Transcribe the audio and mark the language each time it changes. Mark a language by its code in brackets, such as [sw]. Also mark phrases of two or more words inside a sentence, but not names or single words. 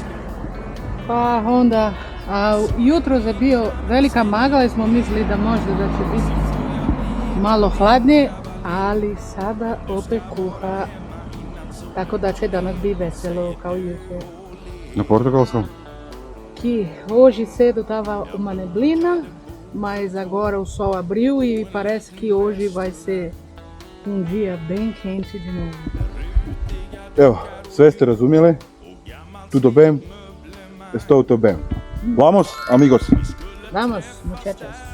[hr] Pa onda, jutro je bio velika magla i smo mislili da možda da će biti malo hladnije, ali sada opet kuha. Tako da će danas biti veselo kao jučer. Na portugalskom? [pt] Que hoje cedo estava uma neblina, mas agora o sol abriu e parece que hoje vai ser dia bem quente de novo. [hr] Evo, sve ste razumjeli? [pt] Tudo bem? Estou bem. Vamos, amigos. Vamos, muchachos.